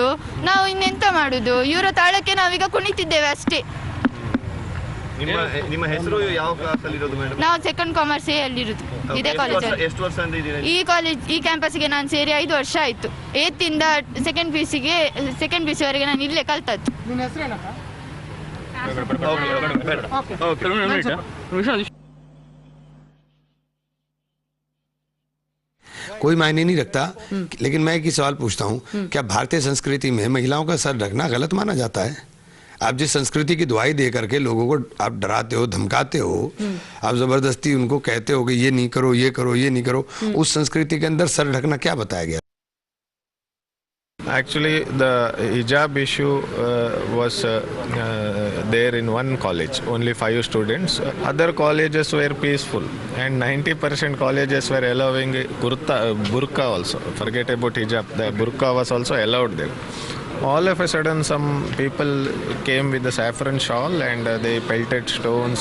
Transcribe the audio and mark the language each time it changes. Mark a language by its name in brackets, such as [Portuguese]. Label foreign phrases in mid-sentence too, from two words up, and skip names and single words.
[Kannada] ನಾವು ಇನ್ನೆಂತ ಮಾಡುದು, ಯೂರೋ ತಾಳಕ್ಕೆ ನಾವೀಗ ಕುಣಿತಿದ್ದೇವೆ ಅಷ್ಟೇ. ನಿಮ್ಮ ಹೆಸರು ಯಾವ ಕ್ಲಾಸ್ ಅಲ್ಲಿ ಇರೋದು ಮೇಡಮ್? ನಾವು [English] second commerce [Kannada] ಅಲ್ಲಿ ಇರೋದು. ಇದೇ ಕಾಲೇಜ್. ಎಷ್ಟು ವರ್ಷ ಅಂತ ಇದ್ದೀರಾ ಈ ಕಾಲೇಜ್? ಈ ಕ್ಯಾಂಪಸ್ಗೆ ನಾನು ಸೇರಿ 5 ವರ್ಷ ಆಯ್ತು. 8th ಇಂದ [English] second PUC [Kannada] ವರೆಗೆ ನಾನು ಇಲ್ಲೇ ಕಲ್ತದ್ದು. ನಿಮ್ಮ ಹೆಸರೇನಪ್ಪ? [Hindi] कोई मायने नहीं रखता, लेकिन मैं एक ही सवाल पूछता हूँ, क्या भारतीय संस्कृति में महिलाओं का सर ढकना गलत माना जाता है? आप जिस संस्कृति की दुहाई दे करके लोगों को आप डराते हो, धमकाते हो, आप जबरदस्ती उनको कहते हो कि ये नहीं करो, ये करो, ये नहीं करो, उस संस्कृति के अंदर सर ढकना क्या बताया गया? [English] Actually, the hijab issue was there in one college, only 5 students. Other colleges were peaceful, and 90% colleges were allowing burqa also. Forget about hijab, the burqa was also allowed there. All of a sudden, some people came with the saffron shawl and they pelted stones.